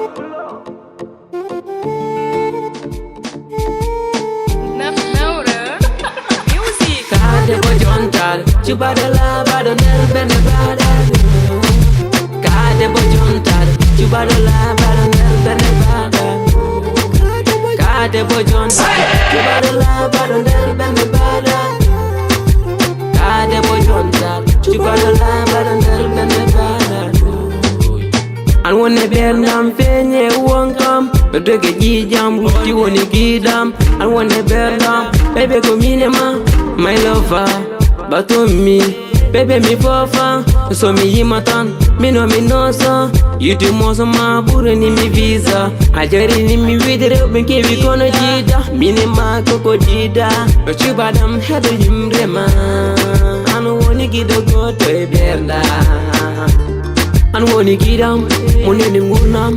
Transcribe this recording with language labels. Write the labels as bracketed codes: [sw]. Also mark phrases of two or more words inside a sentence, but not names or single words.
[ff] debbo jontaaɗo cuɓaaɗo labaaɗo nder ɓernde baɗaaɗo ka debbo jontaaɗo cuɓaaɗo labaaɗo nder ɓernde baɗaaɗo ka debbo jontaaɗo cuɓaaɗo labaaɗo nder ɓernde baɗaaɗo ka debbo jontaaɗo cuɓaaɗo labaaɗo nder ɓernde baɗaaɗo an woni ɓerdam feeñi wonkam ɓe dogi ƴiiƴam Rutti woni giɗam an woni ɓerdam Bébé Ko miin ma [en] my lover [ff] Ɓatto-mi bébé mi foofa so mi yima tan mino mi noosa Yiyde mooso ma ɓurani-mi visa a jarani mi wiyde rewɓe kewi kono jiida mine ma koko jiida ɗo cuɓaɗam heɗo yimre ma an woni giɗo goto e ɓerda an woni giɗam mo neni gurnam